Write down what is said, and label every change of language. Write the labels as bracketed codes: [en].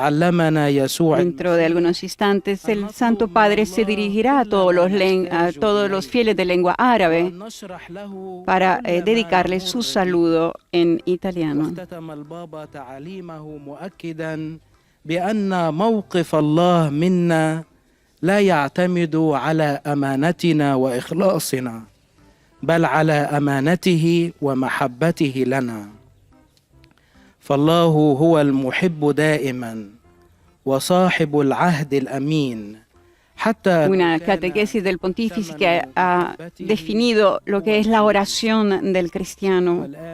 [es] Dentro de algunos instantes, el Santo Padre se dirigirá a todos los fieles de lengua árabe para dedicarles su saludo en italiano. [ar] لا يعتمد على أمانتنا وإخلاصنا بل على أمانته ومحبته لنا. فالله هو المحب دائما وصاحب العهد الأمين [es] una catequesis del pontífice que ha definido lo que es la oración del cristiano.